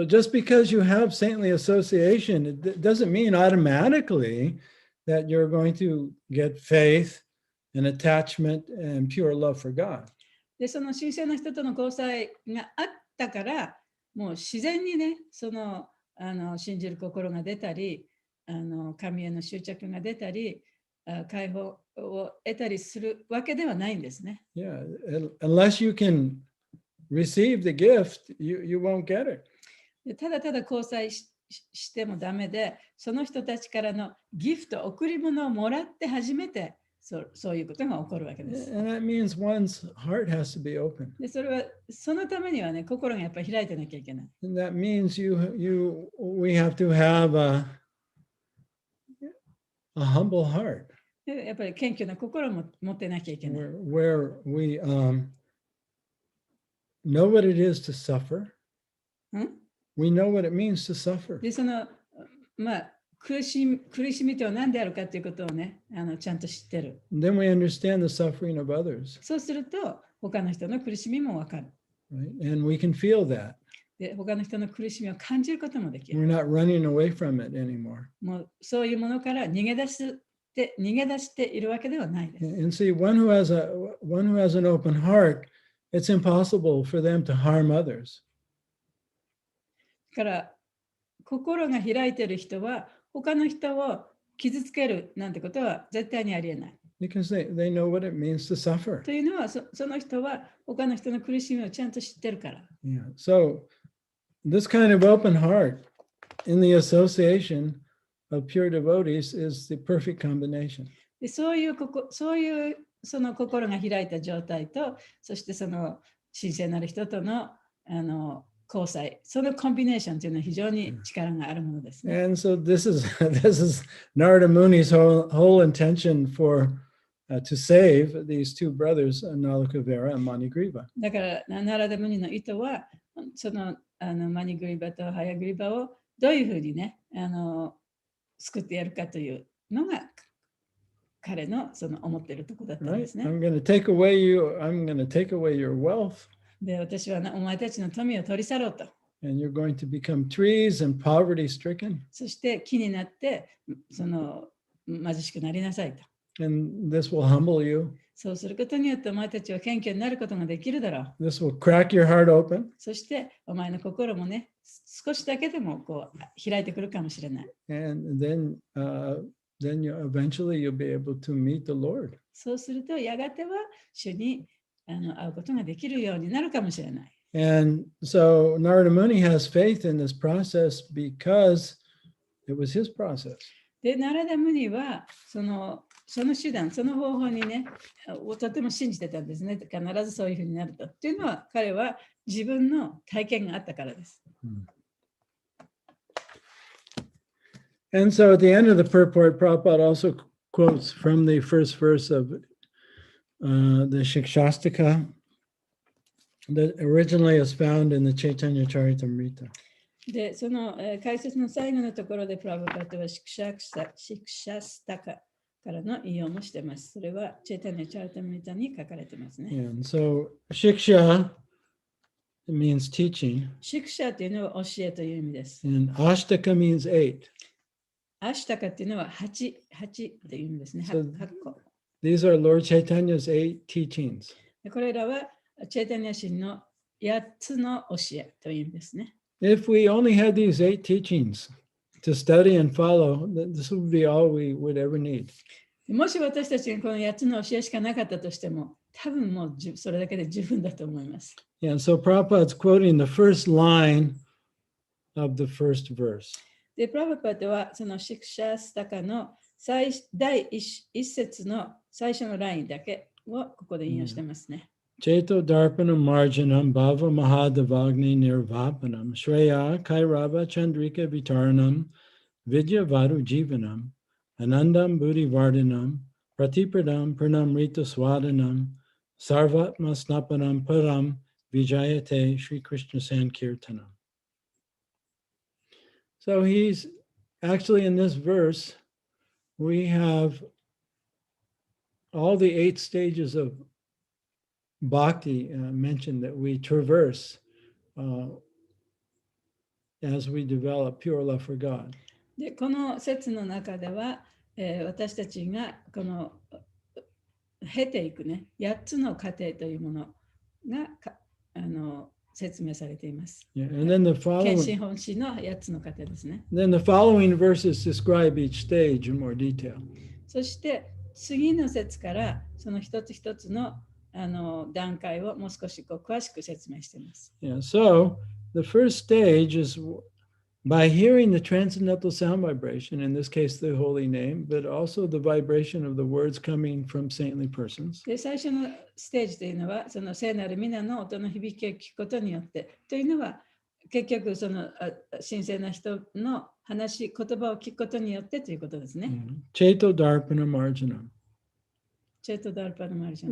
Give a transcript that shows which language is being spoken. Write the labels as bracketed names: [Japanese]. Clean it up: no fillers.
[English] So just because you have saintly association, it doesn't mean automatically that you're going to get faith and attachment and pure love for God. [Japanese] で、その神聖な人との交際があったから、もう自然にね、その信じる心が出たり、神への執着が出たり、解放を得たりするわけではないんですね。 [English] Yeah, unless you can receive the gift, you won't get it. [Japanese] でただただ交際してもダメで、その人たちからのギフト、贈り物をもらって初めてそういうことが起こるわけです。 [English] And that means one's heart has to be open. [Japanese] でそれはそのためにはね、心がやっぱり開いてなきゃいけない。 [English] And that means we have to have a humble heart. [Japanese] でやっぱり謙虚な心も持ってなきゃいけない。 [English] Where we know what it is to suffer. We know what it means to suffer. [Japanese] で、その、まあ、苦しみとは何であるかということをね、ちゃんと知ってる。 [English] Then we understand the suffering of others. [Japanese] そうすると、他の人の苦しみもわかる。 [English] Right? And we can feel that. [Japanese] で、他の人の苦しみを感じることもできる。 [English] We're not running away from it anymore. [Japanese] もうそういうものから逃げ出しているわけではないです。 [English] And see, one who has an open heart, it's impossible for them to harm others. [Japanese] だから心が開いている人は他の人を傷つけるなんてことは絶対にありえない。 [English] Because they know what it means to suffer. [Japanese] というのはその人は他の人の苦しみをちゃんと知ってるから。 [English] Yeah. So this kind of open heart in the association of pure devotees is the perfect combination. [Japanese] でそういうその心が開いた状態と、そしてその神聖なる人との交際、そのコンビネーションというのは非常に力があるものですね。 [English] And so this is Narada Muni's whole intention to save these two brothers, Nalakavera and Manigriva. [Japanese] だからナラダムニの意図は、そのマニグリバとハヤグリバをどういうふうにね、救ってやるかというのが彼のその思っているところだったんですね。 [English] I'm going to take away your wealth. [Japanese] で、私はお前たちの富を取り去ろうと。 [English] And you're going to become trees and poverty stricken. [Japanese] そして木になってその貧しくなりなさいと。 [English] And this will humble you. [Japanese] そうすることによってお前たちは謙虚になることができるだろう。 [English] This will crack your heart open. [Japanese] そしてお前の心もね、少しだけでもこう開いてくるかもしれない。 [English] And then eventually you'll be able to meet the Lord. [Japanese] そうするとやがては主に会うことができるようになるかもしれない。 [English] And so Narada Muni has faith in this process because it was his process. [Japanese] で、ナラダムニはその手段、その方法にね、とても信じてたんですね。必ずそういうふうになると。というのは彼は自分の体験があったからです。 [English] And so at the end of the purport, Prabhupada also quotes from the first verse of the Shikshastaka that originally is found in the Chaitanya Charitamrita. [Japanese] で、その解説の最後のところでプラブパットはシクシャスタカからの引用もしています。それはチェイタニャチャリタムリタに書かれてますね。 [English] And so Shiksha means teaching. [Japanese] シクシャというのは教えという意味です。 [English] And Ashtaka means 8. [Japanese] アシタカというのは8という意味ですね。 [English] So [Japanese] 8個。 [English] these are Lord Chaitanya's 8 teachings. [Japanese] これらはチェイタニャ神の8つの教えという意味ですね。 [English] If we only had these 8 teachings to study and follow, this would be all we would ever need. [Japanese] もし私たちがこの8つの教えしかなかったとしても、多分もうそれだけで十分だと思います。 [English] And so Prabhupada's quoting the first line of the first verse. [Japanese] で、プラブパットはそのシクシャスタカの第一節の最初のラインだけをここで引用してますね。 [Sanskrit] Cheto Darpanam Marjanam Bhava Mahadavagni Nirvapanam Shreya Kairava Chandrika Vitaranam Vidya Varu Jivanam, Anandam Buddhi Vardhanam, Pratipradam Pranamrita Swadanam, Sarvatma Snapanam Param Vijayate Sri Krishna Sankirtanam. [English] So he's actually in this verse, we have all the 8 stages of bhakti mentioned that we traverse as we develop pure love for God. [Japanese] でこの説の中では、私たちがこの経ていくね、8つの過程というものが説明されています。 [English] Yeah, and then the [Japanese] 献 [English] following [Japanese] 身本心の8つの過程ですね。 [English] then the following verses describe each stage in more detail. [Japanese] そして次の節からその一つ一つの段階をもう少し詳しく説明しています。 [English] Yeah, so the first stage is by hearing the transcendental sound vibration, in this case the holy name, but also the vibration of the words coming from saintly persons. [Japanese] で最初のステージというのはその聖なる皆の音の響きを聞くことによってというのは結局その神聖な人の話言葉を聞くことによってということですね。 [Sanskrit] Chaito Darpana Marjanam. チェートダルパのマルジャン。